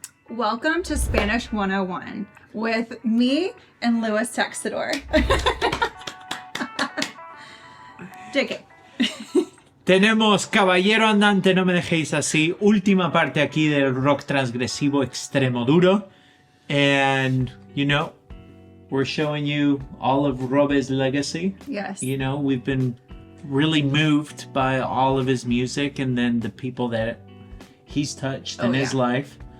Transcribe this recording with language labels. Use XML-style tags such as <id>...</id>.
<en>Welcome to Spanish 101 with me and Lewis Texidor. JK.</en> <es>Tenemos Caballero Andante, no me dejéis así. Última parte aquí del rock transgresivo extremoduro.</es> <en>And, you know, we're showing you all of Robe's legacy. Yes. You know, we've been really moved by all of his music and then the people that he's touched in his life.</en>